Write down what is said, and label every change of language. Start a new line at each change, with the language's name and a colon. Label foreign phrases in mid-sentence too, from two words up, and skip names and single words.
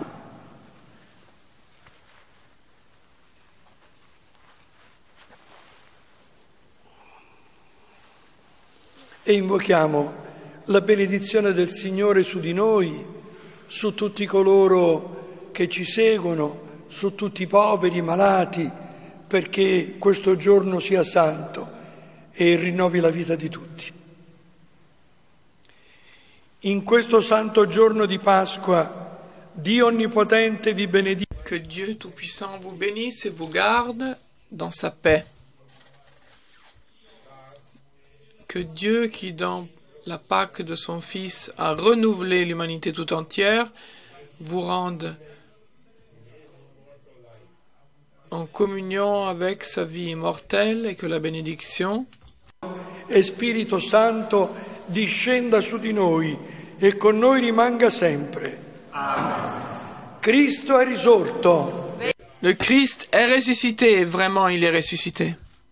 Italian: E invochiamo la benedizione del Signore su di noi, su tutti coloro che ci seguono, su tutti i poveri, i malati, perché questo giorno sia santo e rinnovi la vita di tutti. In questo santo giorno di Pasqua, Dio Onnipotente vi benedica.
French: Que Dieu Tout-Puissant vous bénisse et vous garde dans sa paix. Que Dieu, qui dans la Pâque de son Fils a renouvelé l'humanité tout entière, vous rende en communion avec sa vie immortelle et que la bénédiction
Italian: E Spirito Santo discenda su di noi e con noi rimanga sempre. Amen. Cristo è risorto.
French: Le Christ est ressuscité, vraiment il est ressuscité.